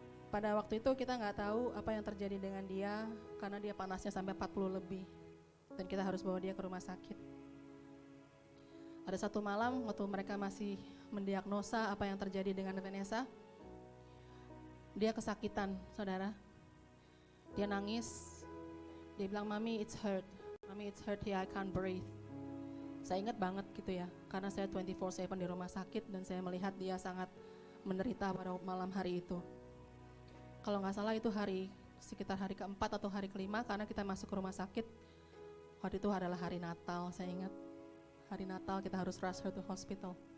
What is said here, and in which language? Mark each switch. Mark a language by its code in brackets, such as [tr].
[id] Pada waktu itu kita nggak tahu apa yang terjadi dengan dia karena dia panasnya sampai 40 lebih dan kita harus bawa dia ke rumah sakit. Ada satu malam waktu mereka masih mendiagnosa apa yang terjadi dengan Vanessa, dia kesakitan, saudara. Dia nangis, dia bilang, Mami [en] it's hurt here, I can't breathe. [id] Saya ingat banget gitu ya, karena saya 24/7 di rumah sakit dan saya melihat dia sangat menderita pada malam hari itu. Kalau nggak salah itu sekitar hari keempat atau hari kelima karena kita masuk ke rumah sakit. Waktu itu adalah hari Natal, saya ingat. Hari Natal kita harus [en] rush her to hospital.